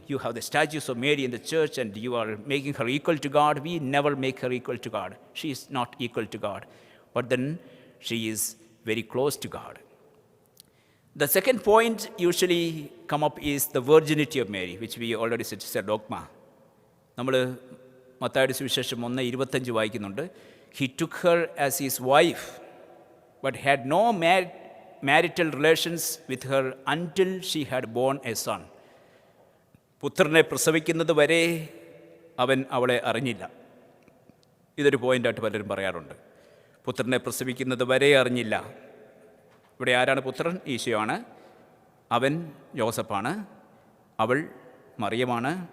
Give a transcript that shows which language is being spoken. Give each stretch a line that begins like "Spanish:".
English: You have the statues of Mary in the church and you are making her equal to God. We never make her equal to God. She is not equal to God, but then she is very close to God. The second point usually come up is the virginity of Mary, which we already said is a dogma.
Malayalam: നമ്മൾ മത്തായിയുടെ സുവിശേഷം 1:25 വായിക്കുന്നുണ്ട്.
English: He took her as his wife, but had no marital relations with her until she had born a son.
Malayalam: പുത്രനെ പ്രസവിക്കുന്നത് വരെ അവൻ അവളെ അറിഞ്ഞില്ല. ഇതൊരു പോയിൻ്റായിട്ട് പലരും പറയാറുണ്ട്. പുത്രനെ പ്രസവിക്കുന്നത് വരെ അറിഞ്ഞില്ല. ഇവിടെ ആരാണ് പുത്രൻ? ഈശോയാണ്. അവൻ ജോസഫാണ്, അവൾ മറിയമാണ്.